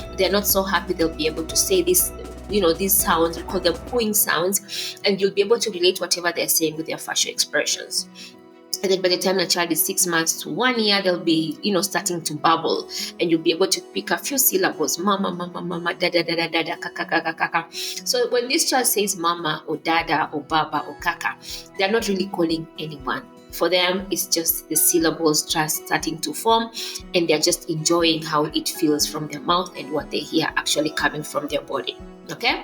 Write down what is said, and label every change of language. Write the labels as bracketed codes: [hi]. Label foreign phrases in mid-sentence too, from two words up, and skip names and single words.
[en] They're not so happy, they'll be able to say this, these sounds, we call them cooing sounds, and you'll be able to relate whatever they're saying with their facial expressions. And then by the time the child is 6 months to 1 year, they'll be, starting to babble, and you'll be able to pick a few syllables: mama, mama, mama, dada, dada, dada, kaka, kaka, kaka. So when this child says mama or dada or baba or kaka, they're not really calling anyone. For them, it's just the syllables just starting to form, and they're just enjoying how it feels from their mouth and what they hear actually coming from their body. Okay?